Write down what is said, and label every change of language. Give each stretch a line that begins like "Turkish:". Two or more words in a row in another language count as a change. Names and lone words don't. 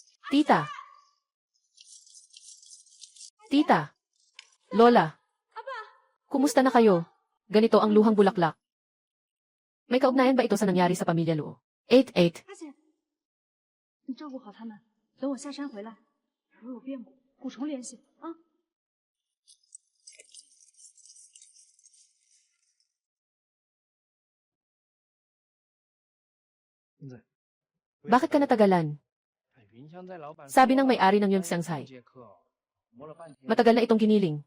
Filipino: Tita. Tita. Lola. Kumusta na kayo? Ganito ang luhang bulaklak. May kaugnayan ba ito sa nangyari sa pamilya Luo? 88.
Chinese: 阿姐，你照顾好他们，等我下山回来，如有变故，补充联系啊。
Filipino: Bakit ka natagalan? Sabi ng may-ari ng Yung Shanghai. Matagal na itong giniling.